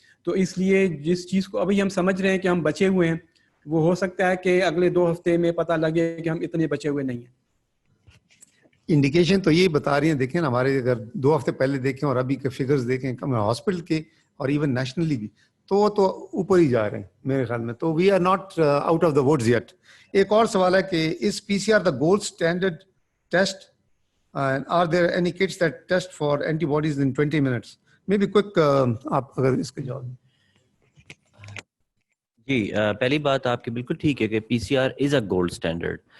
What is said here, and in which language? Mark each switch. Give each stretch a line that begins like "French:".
Urdu: تو اس لیے جس چیز کو ابھی ہم سمجھ رہے ہیں کہ ہم بچے ہوئے ہیں, وہ ہو سکتا ہے کہ اگلے 2 ہفتے میں پتہ لگے کہ ہم اتنے بچے ہوئے نہیں ہیں. انڈیکیشن تو یہی بتا رہی ہیں, دیکھیں نا ہمارے اگر 2 ہفتے پہلے دیکھیں اور ابھی کے فگرز دیکھیں ہاسپٹل کے اور ایون نیشنلی بھی, تو وہ تو اوپر ہی جا رہے ہیں میرے خیال میں.
English: تو we are not out of the woods yet.
Urdu: ایک اور سوال ہے کہ
English: Is P C R the gold standard test, are there any kits that test for antibodies in 20 minutes؟ Maybe quick
Urdu: آپ اگر اس کے جواب. جی, پہلی بات آپ کی بالکل ٹھیک ہے کہ
English: P C R is a gold standard.